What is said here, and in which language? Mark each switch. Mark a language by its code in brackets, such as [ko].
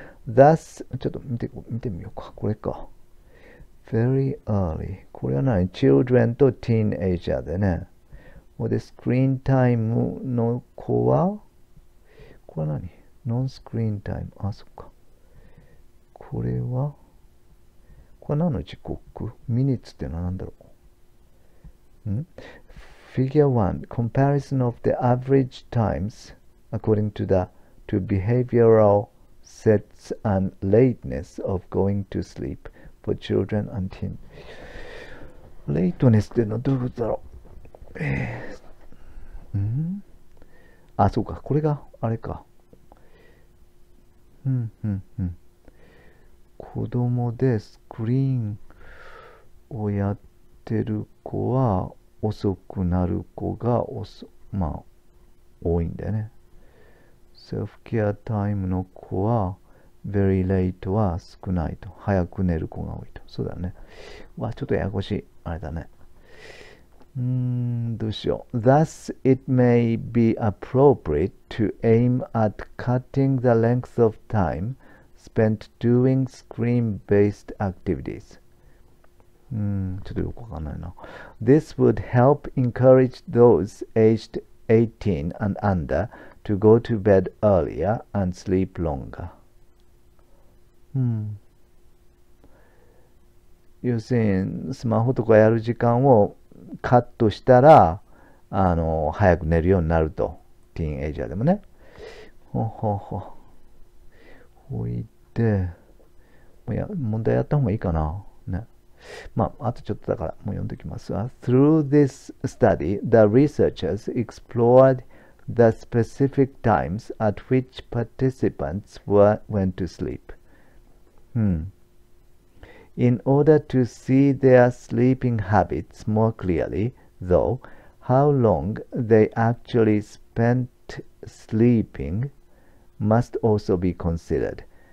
[ja] Thus、ちょっと見てみようか。これか。 [en] very early。 [ja] これは何？ children と teenager でね。で、スクリーンタイムの子は、これは何？ノンスクリーンタイム。あ、そっか。これはこれ何の時刻？ミニッツってのは何だろう？ [en] Figure 1 Comparison of the average times according to behavioral sets and lateness of going to sleep for children and teens. [ja] レイトネスってのはどういうことだろう？あ、そうか。これがあれか。子供でスクリーンをやってる子は遅くなる子がまあ多いんだよね。セルフケアタイムの子は [en] very late [ja] は少ないと。早く寝る子が多いと。そうだよね。ちょっとややこしい。あれだね。どうしよう。 [en] Thus, it may be appropriate to aim at cutting the length of time spent doing screen-based activities. [ja] ちょっとよくわかんないな。 [en] This would help encourage those aged 18 and under to go to bed earlier and sleep longer. [ja] 要するに、スマホとかやる時間をカットしたら、早く寝るようになると。ティーンエイジャーでもね。ほいで、問題やった方がいいかな。ね。あとちょっとだから、もう読んできますわ。 [en] Through this study, the researchers explored the specific times at which participants went to sleep. In order to see their sleeping habits more clearly, though, how long they actually spent sleeping must also be considered.